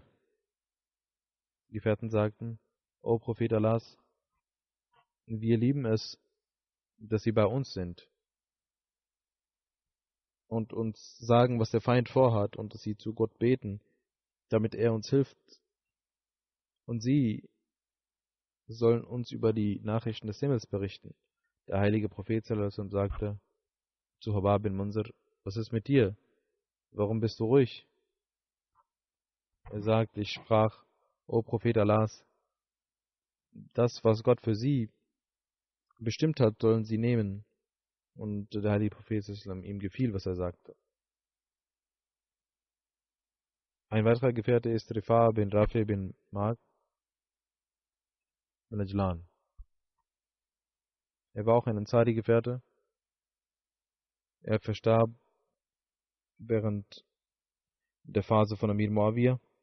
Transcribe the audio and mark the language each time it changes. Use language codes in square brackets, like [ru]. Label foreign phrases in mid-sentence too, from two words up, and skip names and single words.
[de] Die Gefährten sagten, O Prophet Allahs, wir lieben es, dass Sie bei uns sind und uns sagen, was der Feind vorhat, und dass Sie zu Gott beten, damit er uns hilft. Und Sie sollen uns über die Nachrichten des Himmels berichten. Der heilige Prophet [ar] صلى الله عليه وسلم [de] sagte zu Habab bin Munzir, was ist mit dir? Warum bist du ruhig? Er sagt, ich sprach, O Prophet Allahs, das, was Gott für Sie bestimmt hat, sollen Sie nehmen. Und der heilige Prophet [ar] صلى الله عليه وسلم, [de] ihm gefiel, was er sagte. Ein weiterer Gefährte ist Rifa bin Rafi bin Ma'ad bin Ajlan. Er war auch ein Ansari-Gefährte. Er verstarb während der Phase von Amir Muawiyah.